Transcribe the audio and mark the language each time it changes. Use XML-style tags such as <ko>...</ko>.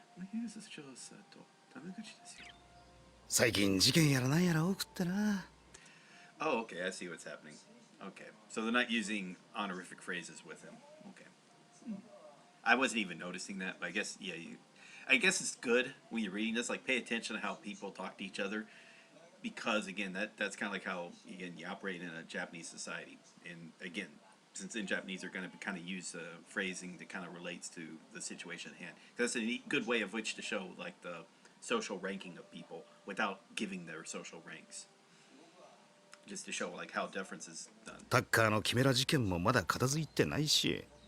<ja>ヒューズ調査とタメ口ですよ。最近事件やらなんやら多くってな。</ja> <en>Oh, okay, I see what's happening. Okay, so they're not using honorific phrases with him. Okay. I wasn't even noticing that, but I guess, yeah, I guess it's good when you're reading this, like pay attention to how people talk to each other. because again, that's kind of like how again you operate in a Japanese society, and again, since in Japanese they're going to kind of use phrasing that kind of relates to the situation at hand. That's a neat, good way of which to show like the social ranking of people without giving their social ranks. Just to show like how deference is done.</en> <ja>タッカーのキメラ事件もまだ片付いてないし。</ja>